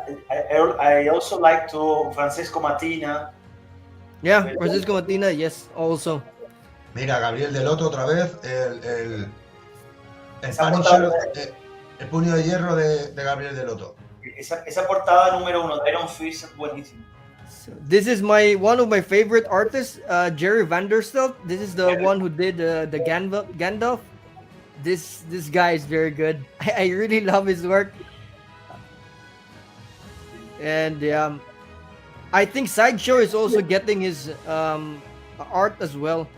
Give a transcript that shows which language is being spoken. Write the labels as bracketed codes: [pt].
[en] I also like to Francesco Mattina. Yeah, Francisco Mattina, yes, also. [es] Mira, Gabriel de Loto otra vez, el Punisher, el puño de hierro de Gabriel de Loto. Esa portada número 1 de Iron Fist es buenísima. [en] So this is one of my favorite artists, Jerry Vanderstelt. This is the one who did the Gandalf. This guy is very good. I really love his work. And I think Sideshow is also getting his art as well.